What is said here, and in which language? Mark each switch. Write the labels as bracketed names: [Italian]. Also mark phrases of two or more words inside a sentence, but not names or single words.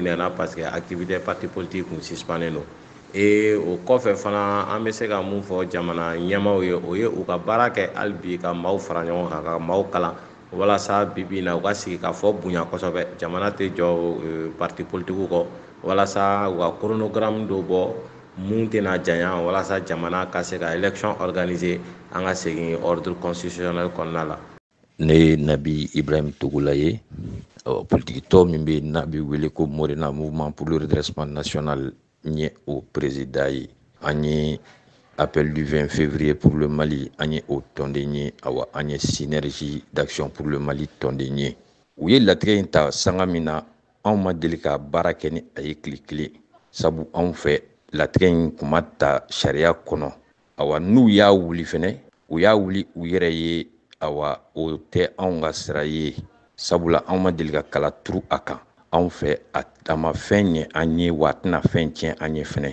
[Bambara] minɛna [French] parce que activité parti politique [Bambara] kun suspendé don o kɔfɛ fana an bɛ se ka mun fɔ jamana ɲɛmaaw ye o ye u ka baara kɛ hali bi ka maaw fara ɲɔgɔn kan ka maaw kalan walasa bibi in na u ka sigi ka fɔ bonya kosɛbɛ jamana tɛ jɔ [French] parti politique [Bambara] kɔ walasa u ka chronogramme dɔ bɔ mun tɛna janya walasa jamana ka se ka élection organiser an ka segin [French] ordre constitutionnel [Bambara] kɔnɔna la. Ne ye Nabi Ibrahim Togola ye politique tɔ min bɛ n'a bɛ wele ko Morena [French] Mouvement pour le redressement national [Bambara] n ye o président ye an ye [French] appel du 20 février pour le Mali [Bambara] an ye o tɔnden ye awa an ye [French] synergie d'action pour le Mali [Bambara] tɔnden ye u ye latigɛ in ta sanga min na anw ma deli ka baara kɛ ni a ye tile kelen sabu anw fɛ latigɛ in kun ma ta sariya kɔnɔ awa n'u y'a wuli fɛnɛ u y'a wuli u yɛrɛ ye awa o tɛ anw ka sira ye sabula anw ma deli ka kala turu a kan anw fɛ a ma fɛn ɲɛ an ye wa a tɛna fɛn tiɲɛ an ye fɛnɛ.